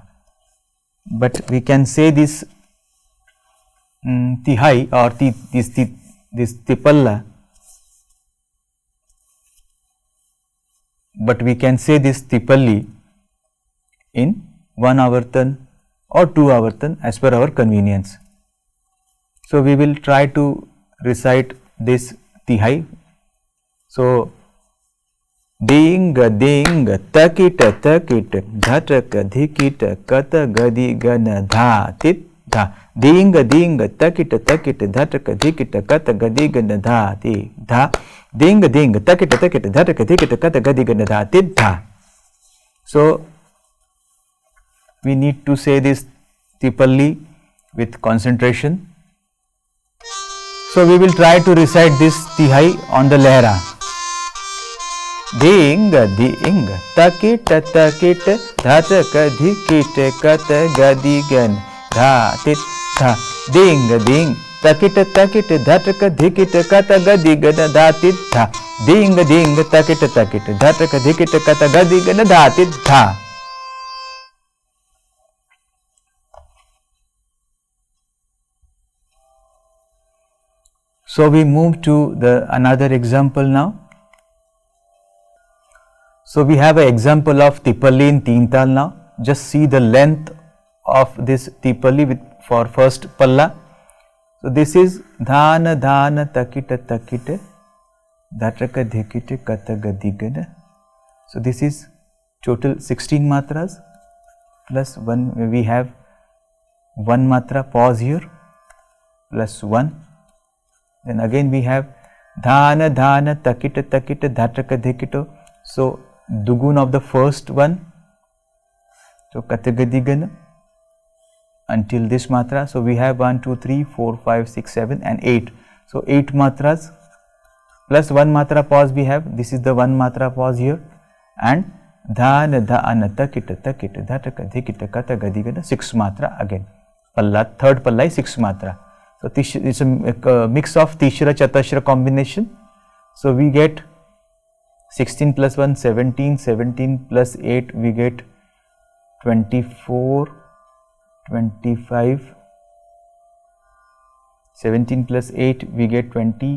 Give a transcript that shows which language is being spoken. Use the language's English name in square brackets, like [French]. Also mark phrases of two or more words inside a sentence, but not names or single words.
[English] But we can say this tihai or this tipalla, but we can say this tipalli in 1 avartan or 2 avartan as per our convenience. So we will try to recite this tihai. So dinga dinga takita takita dhataka dhikita kata gadi gana dha tit dha. Dinga dinga takita takita dhataka dhikita kata gadi gana dha ti dha. Dinga dinga takita takita dhataka dhikita kata gadi gana dha tit dha. So we need to say this tipalli with concentration. So we will try to recite this tihai on the lehra. Dinga dinga takita takita dhataka dhikita kata gadi gan dha tit dha. Dinga ding takita takita dhataka dhikita kata gadi gan dha tit dha. Dinga dinga takita takita dhataka dhikita kata gadi gan dha tit dha. So we move to the another example now. So we have an example of tipalli in [Hindi] teen tal [English] now. Just see the length of this tipalli with for first palla. So this is dhana dhana takita takita dhataka dhikita kata gadigana. So this is total 16 matras plus 1, we have 1 matra pause here plus 1. Then again we have dhana dhana takita takita dhataka dhikita. So dugun of the first one, so katagadigana until this matra. So we have 1, 2, 3, 4, 5, 6, 7 and 8. So 8 matras plus 1 matra pause we have. This is the 1 matra pause here, and dhana dhana takita takita dhataka dhikita katagadigana 6 matra again. Palla, third palla is 6 matra. So it's a mix of Tishra Chatashra combination. So we get 16 plus 1, 17, 17 plus 8 we get 24, 25, 17 plus 8 we get 20.